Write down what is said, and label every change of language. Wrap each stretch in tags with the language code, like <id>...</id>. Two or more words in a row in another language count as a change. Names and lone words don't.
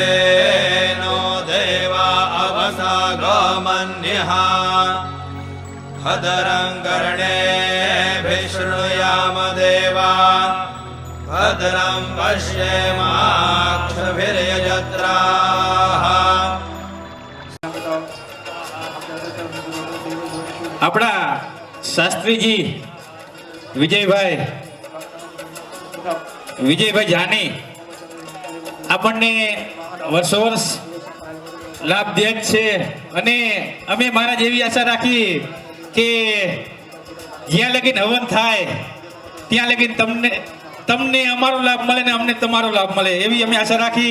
<sa>विश्वेनो देवा अवसागमन्यः भद्रं कर्णेभिः शृणुयाम देवा भद्रं पश्येमाक्षभिर्यजत्राः</sa> <gu>આપણા શાસ્ત્રીજી વિજયભાઈ જાની આપણને વર્ષો વર્ષ લાભ દે જ છે અને અમે મારા જેવી આશા રાખી કે જ્યાં લગીન હવન થાય ત્યાં લગીન તમને અમારો લાભ મળે ને અમને તમારો લાભ મળે એવી અમે આશા રાખી.</gu>